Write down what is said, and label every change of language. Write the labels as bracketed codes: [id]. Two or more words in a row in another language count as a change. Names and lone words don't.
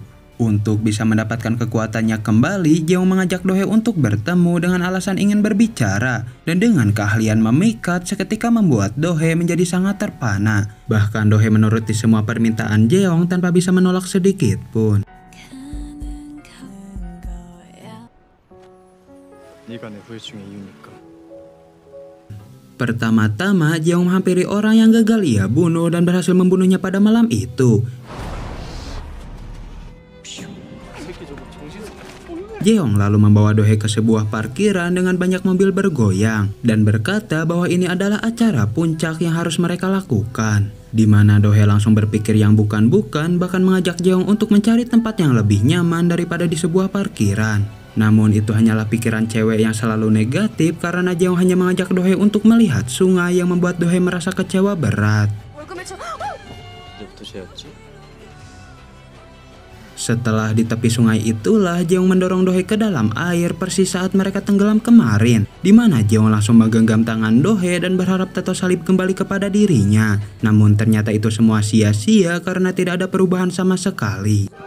[id] Untuk bisa mendapatkan kekuatannya kembali, Jeong mengajak Dohae untuk bertemu dengan alasan ingin berbicara. Dan dengan keahlian memikat, seketika membuat Dohae menjadi sangat terpana. Bahkan Dohae menuruti semua permintaan Jeong tanpa bisa menolak sedikit pun. [ko] 네가 내 후유증의 이유니까. [id] Pertama-tama, Jeong menghampiri orang yang gagal ia bunuh dan berhasil membunuhnya pada malam itu. Jeong lalu membawa Dohee ke sebuah parkiran dengan banyak mobil bergoyang dan berkata bahwa ini adalah acara puncak yang harus mereka lakukan. Di mana Dohee langsung berpikir yang bukan-bukan, bahkan mengajak Jeong untuk mencari tempat yang lebih nyaman daripada di sebuah parkiran. Namun itu hanyalah pikiran cewek yang selalu negatif karena Jeong hanya mengajak Dohee untuk melihat sungai yang membuat Dohee merasa kecewa berat. [ko] 이제부터 쟤였지? [id] Setelah di tepi sungai itulah Jeong mendorong Dohee ke dalam air persis saat mereka tenggelam kemarin, di mana Jeong langsung menggenggam tangan Dohee dan berharap tato salib kembali kepada dirinya. Namun ternyata itu semua sia-sia karena tidak ada perubahan sama sekali.